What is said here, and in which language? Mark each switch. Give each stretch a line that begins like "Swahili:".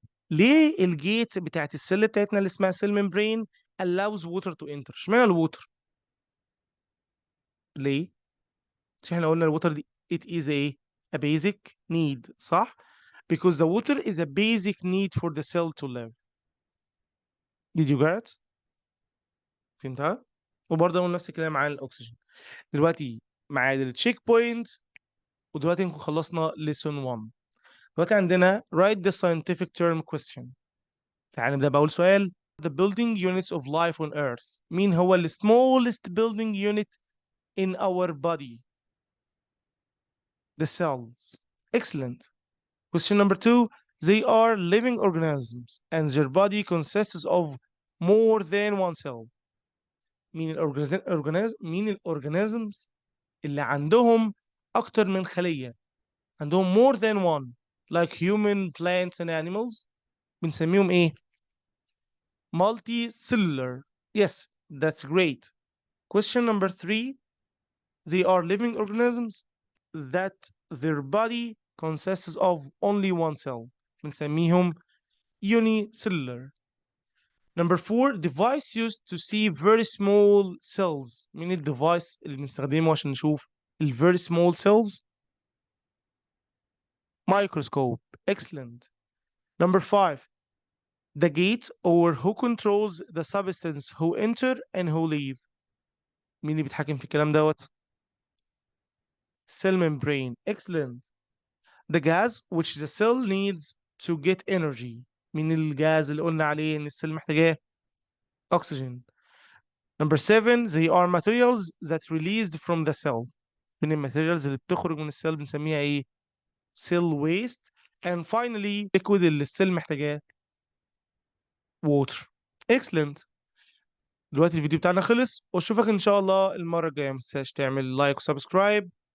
Arabic: ليه الجيت بتاعت السيل بتاعتنا اللي اسمها سيل ممبرين
English: allows water to enter؟
Arabic: اشمعنى الووتر؟ ليه؟ مش احنا قلنا الووتر دي
English: it is a basic need
Arabic: صح؟
English: because the water is a basic need for the cell to live. did you get it؟
Arabic: فهمتها؟ وبرضه نقول نفس الكلام عن الاكسجين. دلوقتي معانا التشيك بوينت، ودلوقتي نكون خلصنا
English: lesson 1.
Arabic: دلوقتي عندنا
English: write the scientific term question.
Arabic: تعال نبدأ بأول سؤال.
English: The building units of life on earth.
Arabic: مين هو ال
English: smallest building unit in our body? The cells. Excellent. Question number 2. They are living organisms and their body consists of more than one cell.
Arabic: مين الأورجانيزمز اللي عندهم أكتر من خلية؟ عندهم
English: more than one like human, plants and animals.
Arabic: بنسميهم إيه؟ Multicellular.
English: Yes, that's great. Question number 3. They are living organisms that their body consists of only one cell.
Arabic: بنسميهم unicellular.
English: Number 4. Device used to see very small cells.
Arabic: مين الديفايس اللي بنستخدمه عشان نشوف ال
English: very small cells؟ Microscope. Excellent. Number 5. the gate or who controls the substance who enter and who leave.
Arabic: مين اللي بيتحكم في الكلام دوت؟ cell membrane.
English: Excellent. The gas which the cell needs to get energy.
Arabic: مين الجاز اللي قلنا عليه ان السيل محتاجاه؟ oxygen.
English: Number 7, they are materials that released from the cell.
Arabic: من الماتيريالز اللي بتخرج من السيل بنسميها ايه؟ cell waste.
English: And finally liquid
Arabic: اللي السيل محتاجاه
English: water. Excellent.
Arabic: دلوقتي الفيديو بتاعنا خلص واشوفك ان شاء الله المرة الجاية. متنساش تعمل لايك وسبسكرايب.